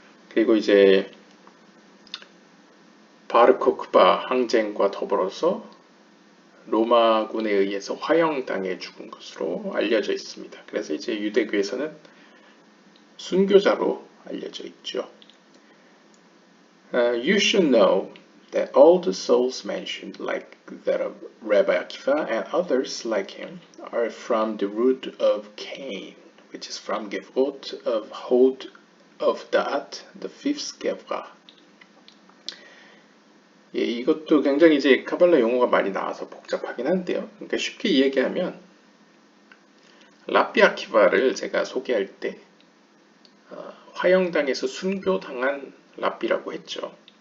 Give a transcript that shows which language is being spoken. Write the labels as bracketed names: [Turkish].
[Korean] 그리고 이제 바르코크바 항쟁과 더불어서 로마군에 의해서 화형당해 죽은 것으로 알려져 있습니다. 그래서 이제 유대교에서는 순교자로 알려져 있죠. [English] You should know that all the souls mentioned, like that of Rabbi Akiva and others like him, are from the root of Cain, which is from Gevurot of Hod of Da'at, the fifth Gevra. [Korean] 예, 이것도 굉장히 이제 카발라 용어가 많이 나와서 복잡하긴 한데요. 그러니까 쉽게 이야기하면 랍비 아키바를 제가 소개할 때 화형당에서 순교당한 랍비라고 했죠.